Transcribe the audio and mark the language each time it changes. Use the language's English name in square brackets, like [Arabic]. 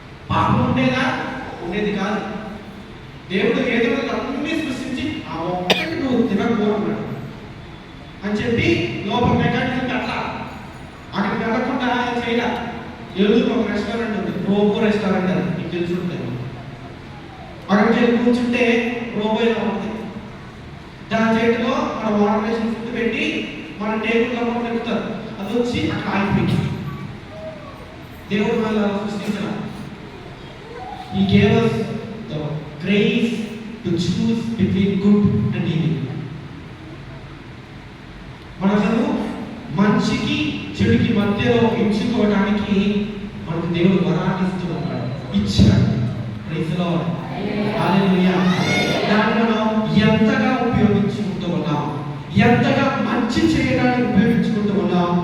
[Telugu] పాపం ఉండేదా? ఉండేది కాదు. దేవుడు ఏదో అన్ని సృష్టించి ఆ ఒక్కటి నువ్వు తినకూడదు అని చెప్పి లోపల మెకానిజం అట్లా అక్కడికి వెళ్ళకుండా చేయాల. ఏలూరు ఒక రెస్టారెంట్ ఉంది, రోబో రెస్టారెంట్ అని మీకు తెలిసి ఉంటుంది. అక్కడికి వెళ్ళి కూర్చుంటే రోబో ఇలా ఉంటుంది. దాని చేతిలో మన వాటర్ ఫుడ్ పెట్టి మన టేబుల్లో మనం పెడతారు. అది వచ్చి అక్కడ ఆగిపోయింది. దేవుడు మన సృష్టించిన [English] He gave us the grace to choose between good and evil. [Telugu] మనము మంచికి చెడుకి మధ్యలో ఎంచుకోవడానికి మనకు దేవుడు వరాన్ని ఇస్తూ ఉన్నాడు, ఇచ్చాడు. [English] praise the Lord, [Telugu] హల్లెలూయా. దాన్ని మనం ఎంతగా ఉపయోగించుకుంటూ ఉన్నాం, ఎంతగా మంచి చేయడానికి ఉపయోగించుకుంటూ ఉన్నాం.